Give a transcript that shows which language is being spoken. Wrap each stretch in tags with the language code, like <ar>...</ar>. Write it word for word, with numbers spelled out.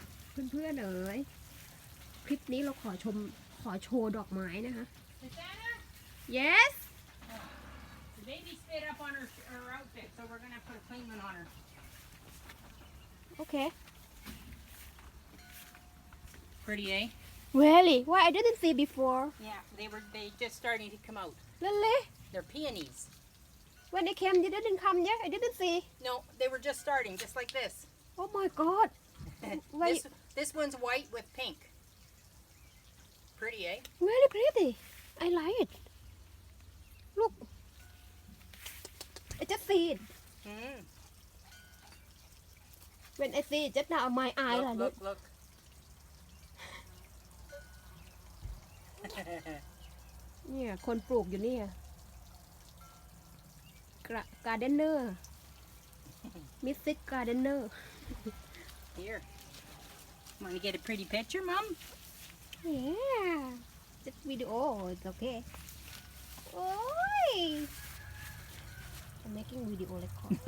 <th>เพื่อนเพื่อนเอ๋ยคลิปนี้เราขอชมขอโชว์ดอกไม้นะคะ yes</th> <en>The baby spit up on her, her outfit, so we're gonna put a clean one on her. okay Pretty, eh? really why I didn't see before Yeah, they were they just starting to come out. really They're peonies. when they came they didn't come yet I didn't see No, they were just starting, just like this. oh my god this this one's white with pink. Pretty, eh? very pretty I like it look I just see it Mm. when I see it just now my eye Look, like look, it look.</en> <th>เนี่ยคนปลูกอยู่เนี่ยกระการ์เดนเนอร์มิสซิสการ์เดนเนอร์</th> <en>Here. Want to get a pretty picture, Mom? yeah just video it's okay โอ้ย I'm making video record</en>